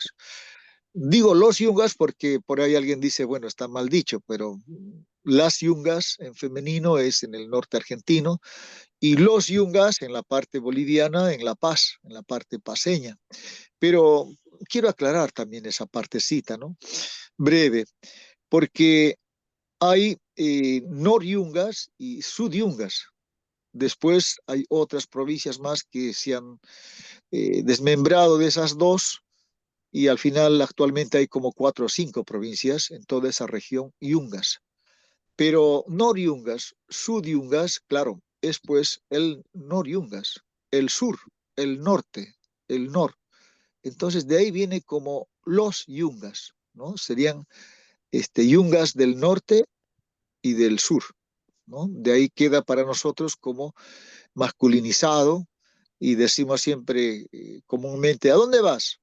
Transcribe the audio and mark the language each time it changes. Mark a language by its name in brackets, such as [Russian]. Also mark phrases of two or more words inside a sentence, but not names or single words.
[Spanish] Digo los yungas porque por ahí alguien dice, bueno, está mal dicho, pero las yungas en femenino es en el norte argentino y los yungas en la parte boliviana, en La Paz, en la parte paseña. Pero quiero aclarar también esa partecita, ¿no? Breve, porque hay nor-yungas y sud-yungas. Después hay otras provincias más que se han desmembrado de esas dos y al final actualmente hay como 4 o 5 provincias en toda esa región yungas. Pero nor-yungas, sud-yungas, claro, es pues el nor-yungas, el sur, el norte, el nor. Entonces de ahí viene como los yungas, ¿no? Serían yungas del norte y del sur, ¿no? De ahí queda para nosotros como masculinizado y decimos siempre comúnmente, ¿a dónde vas?